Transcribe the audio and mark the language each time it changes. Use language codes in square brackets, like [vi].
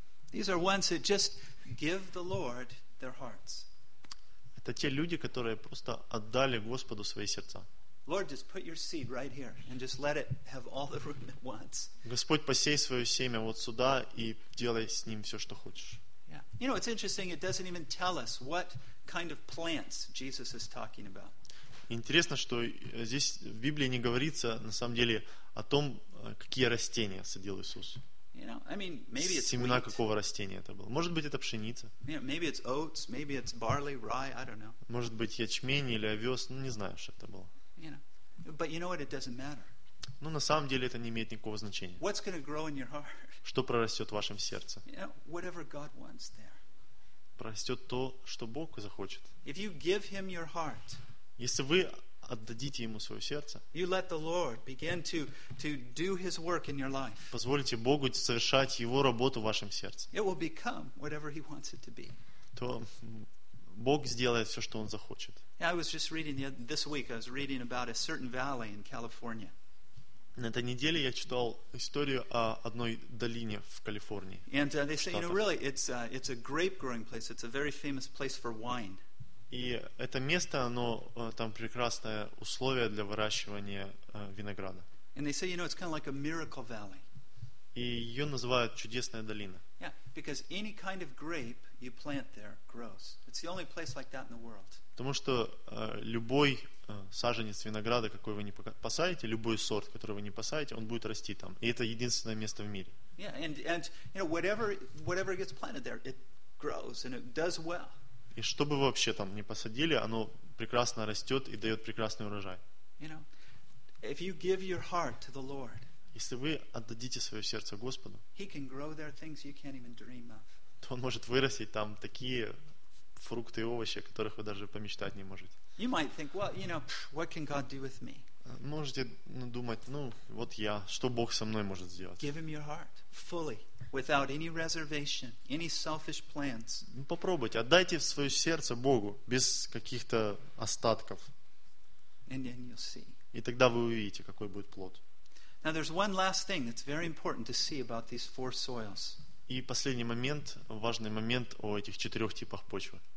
[en] These are ones that just give the Lord their hearts. [ru] Это те люди, которые просто отдали Господу свои сердца. [en] Lord, just put your seed right here and just let it have all the room it wants. [ru] Господь, посей свое семя вот сюда и делай с ним все, что хочешь. [en] You know, it's interesting, it doesn't even tell us what kind of plants Jesus is talking about. [ru] Интересно, что здесь в Библии не говорится, на самом деле, о том, какие растения садил Иисус. [en] You know, I mean, maybe it's [ru] семена [en] wheat. [ru] Какого растения это было? Может быть, это пшеница? [en] You know, maybe it's oats, maybe it's barley, rye, I don't know. [ru] Может быть, ячмень или овес, ну, не знаю, что это было. [en] You know, but you know what, it doesn't matter. [ru] Ну, на самом деле, это не имеет никакого значения. [en] What's going to grow in your heart? [ru] Что прорастет в вашем сердце? [en] You know, whatever God wants there. [ru] Прорастет то, что Бог захочет. [en] If you give him your heart, [ru] если вы отдадите ему свое сердце, [en] you let the Lord begin to do his work in your life. [ru] Позволите Богу совершать его работу в вашем сердце. [en] It will become whatever he wants it to be. [ru] То Бог сделает все, что он захочет. [en] I was just reading this week, I was reading about a certain valley in California. [ru] На этой неделе я читал историю о одной долине в Калифорнии. [en] And they say, you know, really, it's a grape-growing place. It's a very famous place for wine. [ru] И это место, оно там прекрасное условие для выращивания винограда. [en] And they say, you know, it's kind of like a miracle valley. [ru] И ее называют чудесная долина. [en] Yeah, because any kind of grape you plant there grows. It's the only place like that in the world. [ru] Потому что любой саженец винограда, какой вы не посадите, любой сорт, который вы не посадите, он будет расти там. И это единственное место в мире. [en] Yeah, and you know, whatever gets planted there, it grows and it does well. [ru] И что бы вы вообще там не посадили, оно прекрасно растет и дает прекрасный урожай. [en] You know, if you give your heart to the Lord, [ru] если вы отдадите свое сердце Господу, [en] he can grow there things you can't even dream of. [ru] То он может вырастить там такие фрукты и овощи, о которых вы даже помечтать не можете. [en] You might think, well, you know, what can God do with me? [ru] Можете думать, ну, вот я, что Бог со мной может сделать? [en] Give him your heart, fully, without any reservation, any selfish plans. [ru] Ну, попробуйте, отдайте свое сердце Богу, без каких-то остатков. [en] And then you'll see. [ru] И тогда вы увидите, какой будет плод. [en] Now, there's one last thing that's very important to see about these four soils. [ru] И последний момент, важный момент о этих четырех типах почвы.